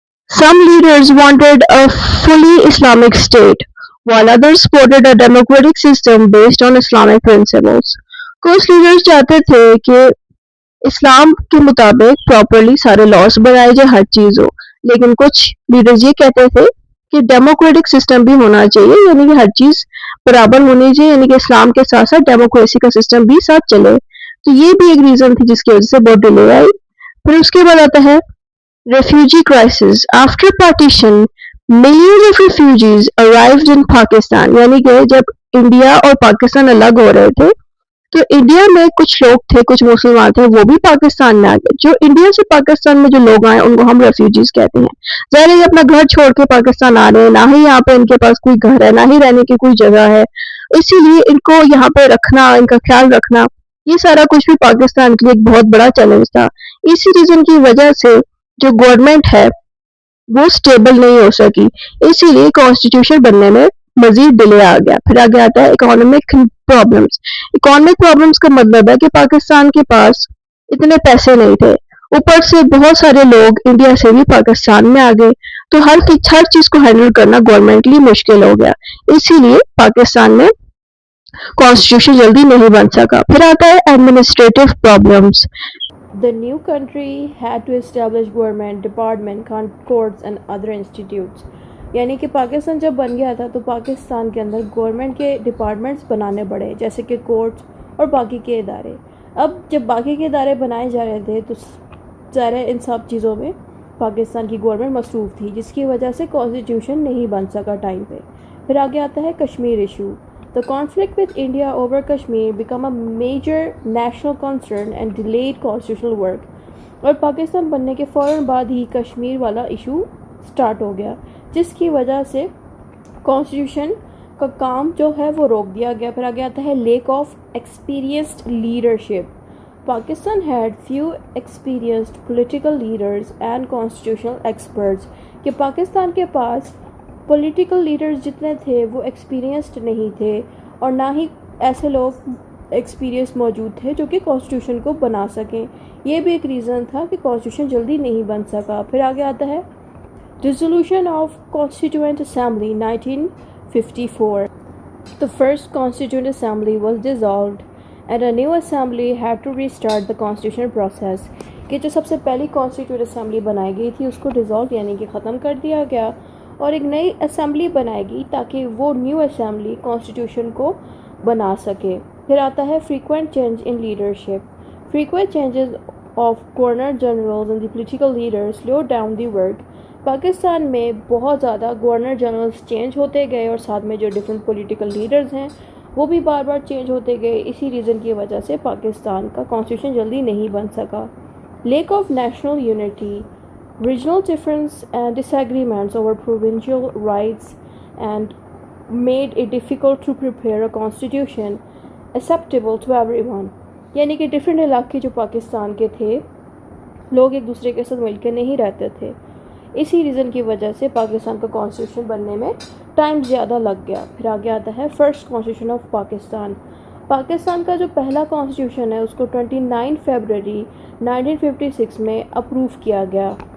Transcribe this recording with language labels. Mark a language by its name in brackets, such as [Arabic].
[English] Some leaders wanted a fully Islamic state, while others supported a democratic system based on Islamic principles. [Urdu] کچھ leaders چاہتے تھے کہ اسلام کے مطابق پراپرلی سارے لاس بنائے جائے، ہر چیز ہو، لیکن کچھ لیڈرز یہ کہتے تھے کہ ڈیموکریٹک سسٹم بھی ہونا چاہیے، یعنی کہ ہر چیز برابر ہونی چاہیے، یعنی کہ اسلام کے ساتھ ساتھ ڈیموکریسی کا سسٹم بھی ساتھ چلے. تو یہ بھی ایک ریزن تھی جس کی وجہ سے بہت ڈیلے آئی. پھر اس کے بعد آتا ہے [English] refugee crisis. After partition, millions of refugees arrived in Pakistan. [Urdu] یعنی کہ جب انڈیا اور پاکستان الگ ہو رہے تھے تو انڈیا میں کچھ لوگ تھے، کچھ مسلمان تھے، وہ بھی پاکستان میں آ گئے. جو انڈیا سے پاکستان میں جو لوگ آئے ان کو ہم ریفیوجیز کہتے ہیں. ظاہر ہے یہ اپنا گھر چھوڑ کے پاکستان آ رہے ہیں، نہ ہی یہاں پہ ان کے پاس کوئی گھر ہے، نہ ہی رہنے کی کوئی جگہ ہے، اسی لیے ان کو یہاں پہ رکھنا، ان کا خیال رکھنا، یہ سارا کچھ بھی پاکستان کے لیے ایک بہت بڑا چیلنج تھا. اسی ریزن کی وجہ سے جو گورنمنٹ ہے وہ سٹیبل نہیں ہو سکی، اسی لیے کانسٹیٹیوشن بننے میں مزید ڈیلے آ گیا. پھر آگے آتا ہے اکنامک پرابلمس. اکنامک پرابلمس کا مطلب ہے کہ پاکستان کے پاس اتنے پیسے نہیں تھے، اوپر سے بہت سارے لوگ انڈیا سے بھی پاکستان میں آ گئے، تو ہر چیز کو ہینڈل کرنا گورنمنٹ کے لیے مشکل ہو گیا، اسی لیے پاکستان میں کانسٹیٹیوشن جلدی نہیں بن سکا. پھر آتا ہے administrative problems. [English] The new country had to establish government, department, courts and other institutes. [Urdu] یعنی کہ پاکستان جب بن گیا تھا تو پاکستان کے اندر گورنمنٹ کے ڈپارٹمنٹس بنانے پڑے، جیسے کہ کورٹس اور باقی کے ادارے. اب جب باقی کے ادارے بنائے جا رہے تھے تو ظاہر ہے ان سب چیزوں میں پاکستان کی گورنمنٹ مصروف تھی، جس کی وجہ سے کانسٹیٹیوشن نہیں بن سکا ٹائم پہ. پھر آگے آتا ہے Kashmir issue. [English] The conflict with India over Kashmir became a major national concern and delayed constitutional work. [Urdu] اور پاکستان بننے کے فوراً بعد ہی کشمیر والا ایشو سٹارٹ ہو گیا، جس کی وجہ سے کانسٹیٹیوشن کا کام جو ہے وہ روک دیا گیا. پھر آگے آتا ہے [English] Lack of experienced leadership. Pakistan had few experienced political leaders and constitutional experts. [Urdu] کہ پاکستان کے پاس پولیٹیکل لیڈرز جتنے تھے وہ ایکسپیرینسڈ نہیں تھے، اور نہ ہی ایسے لوگ ایکسپیرینس موجود تھے جو کہ کانسٹیٹیوشن کو بنا سکیں. یہ بھی ایک ریزن تھا کہ کانسٹیٹیوشن جلدی نہیں بن سکا. پھر آگے آتا ہے [English] dissolution of constituent assembly [Urdu] 1954. [English] The first constituent assembly was dissolved and a new assembly had to restart the constitutional process. [Urdu] کہ جو سب سے پہلی کانسٹیٹیوئنٹ اسمبلی بنائی گئی تھی اس کو ڈیزالو یعنی کہ ختم کر دیا گیا، اور ایک نئی اسمبلی بنائے گی تاکہ وہ نیو اسمبلی کانسٹیٹیوشن کو بنا سکے. پھر آتا ہے [English] Frequent change in leadership. Frequent changes of governor generals and the political leaders slow down the work. [Urdu] Pakistan میں بہت زیادہ گورنر جنرلز چینج ہوتے گئے اور ساتھ میں جو ڈفرینٹ پولیٹیکل لیڈرز ہیں وہ بھی بار بار چینج ہوتے گئے. اسی ریزن کی وجہ سے پاکستان کا کانسٹیٹیوشن جلدی نہیں بن سکا. [English] Lack of national unity. Regional difference and disagreements over provincial rights and made it difficult to prepare a constitution acceptable to everyone. [Urdu] یعنی کہ ڈفرینٹ علاقے جو پاکستان کے تھے لوگ ایک دوسرے کے ساتھ مل کے نہیں رہتے تھے، اسی ریزن کی وجہ سے پاکستان کا کانسٹیٹیوشن بننے میں ٹائم زیادہ لگ گیا. پھر آگے آتا ہے first constitution of Pakistan. Pakistan کا جو پہلا کانسٹیٹیوشن ہے اس کو 29 فیبروری 1956 میں اپروو کیا گیا.